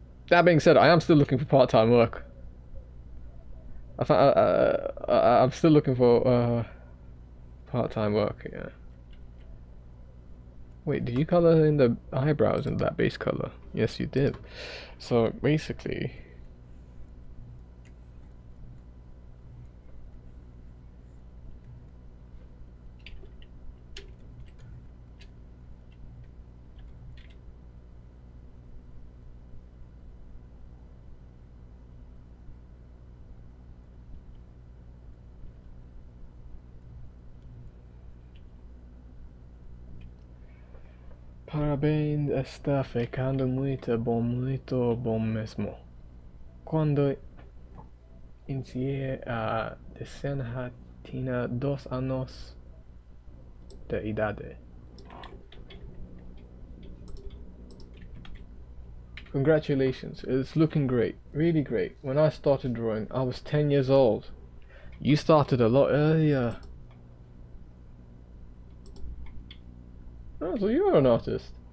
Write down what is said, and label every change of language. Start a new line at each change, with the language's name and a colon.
English: That being said, I am still looking for part-time work. I'm still looking for part-time work. Yeah. Wait, did you color in the eyebrows in that base color? Yes, you did. So basically,
Portuguese: parabéns, está ficando muito bom mesmo. Quando iniciei a desenhar tinha 2 anos de idade.
English: Congratulations, it's looking great, really great. When I started drawing, I was 10 years old. You started a lot earlier. Oh, so you're an artist.